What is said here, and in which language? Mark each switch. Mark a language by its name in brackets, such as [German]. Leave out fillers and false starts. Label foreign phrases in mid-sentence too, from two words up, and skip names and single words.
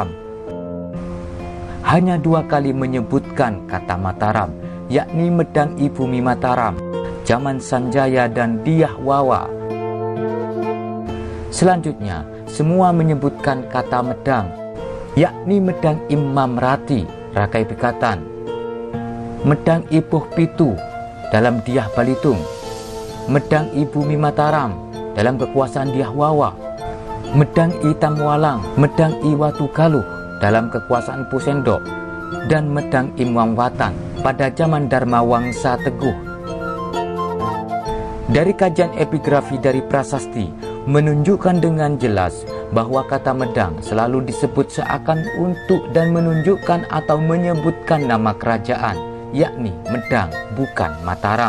[Indonesian] Hanya 2 kali menyebutkan kata Mataram, yakni Medang Ibumi Mataram, zaman Sanjaya dan Dyahwawa. Selanjutnya, semua menyebutkan kata Medang, yakni Medang Imam Rati, Rakai Pikatan, Medang Ipuh Pitu dalam Dyah Balitung, Medang Ibumi Mataram dalam kekuasaan Dyahwawa, Medang I Tamwalang, Medang I Watugaluh dalam kekuasaan Pusendok, dan Medang I Muangwatan pada zaman Dharma Wangsa Teguh. Dari kajian epigrafi dari prasasti menunjukkan dengan jelas bahwa kata Medang selalu disebut seakan untuk dan menunjukkan atau menyebutkan nama kerajaan, yakni Medang, bukan Mataram.